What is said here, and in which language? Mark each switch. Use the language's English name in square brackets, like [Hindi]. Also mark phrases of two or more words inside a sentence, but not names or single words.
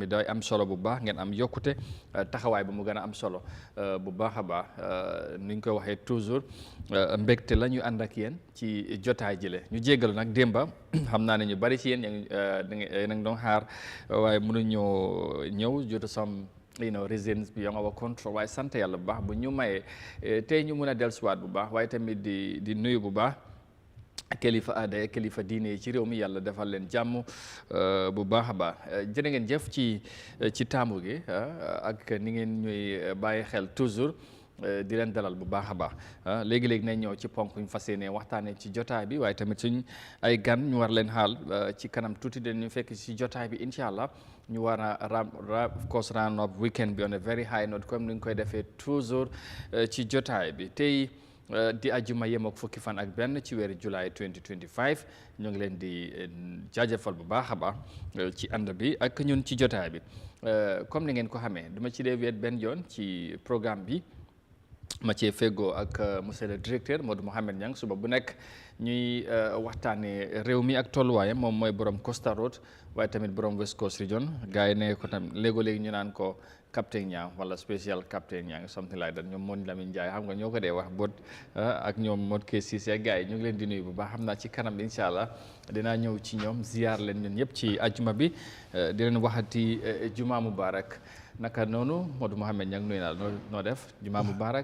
[Wolof] day am solo bu baax ngeen am yokkute taxawaay ba mu gën a am solo bu baax a baax ni ñu koy waxee toujours mbégte la ñu ànd ak yéen ci jotaay jile ñu jéggalu nag démba xam naa ne ñu bari ci yéen da nga doon xaar waaye mënuñoo ñëw jotu sam [English] reasons beyond our control [Wolof] waaye sant yàlla bu baax bu ñu mayee tey ñu mun a dellusiwaat bu baax waaye tamit di nuyu bu baax kilifa aada kilifa diine yi ci réew mi yàlla defal leen jàmm bu baax a baax jërë ngeen jëf ci taamu gi ak ni ngeen ñuy bàyyi xel toujours di leen dalal bu baax a baax léegi-léegi nañ ñëw ci ponk ñu fas yéene waxtaanee ci jotaay bi waaye tamit suñ ay gan ñu war leen xaal ci kanam tuuti dañu fekk ci jotaay bi [Arabic] إن شاء الله [Wolof] ñu war a [English] of course round up weekend [Wolof] bi [English] on a very high note [Wolof] comme ni ñu koy defee toujours ci jotaay bi tey di ajuma yem ak fukki fan ak benn ci weeru July 2025 ñu ngi leen di jaajëfal bu baax a baax ci ànd bi ak ñun ci jotaay bi comme ni ngeen ko xamee duma ci dee weet benn yoon ci programme bi ma cee feggoo ak [French] monsieur le directeur [Wolof] Modou Mohamed Niang suba bu nekk ñuy waxtaanee réew mi ak tolluwaayam moom mooy borom Costa Road waaye tamit borom West Coast Region gars yi ne ko tam léegoo-léegi ñu naan ko captain Niang wala [English] special captain [Wolof] Niang [English] something like that [Wolof] ñoom Mon Lamine Ndiaye xam nga ñoo ko dee wax bot ak ñoom Mod Kee Cissé gars yi ñu ngi leen di nuyu bu baax xam naa ci kanam [Arabic] إن شاء الله [Wolof] dinaa ñëw ci ñoom ziar leen ñun ñëpp ci ajuma bi di leen waxati [Arabic] جمعة مباركة [Wolof] naka noonu Modou Mohamed Niang nuyu naa noo def [Arabic] جمعة مباركة